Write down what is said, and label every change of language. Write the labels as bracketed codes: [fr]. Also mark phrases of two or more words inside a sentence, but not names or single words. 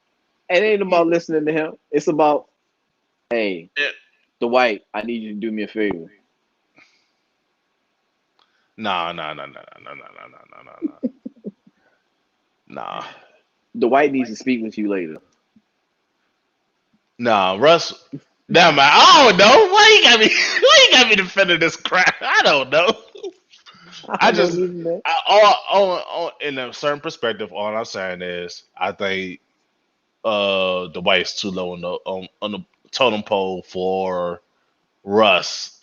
[en] He, about listening to him. It's about Hey, it, Dwight, I need you to do me a favor. nah, nah, nah, nah, nah, nah, nah, nah, nah, nah, nah. Nah. Dwight needs to speak with you later. Nah, Russ. Nah, man. I don't know. Why you got me? Why you got me defending this crap? I don't know. I I don't know just, neither, man. in a certain perspective, all I'm saying is, I think the White's too low on the totem pole for Russ.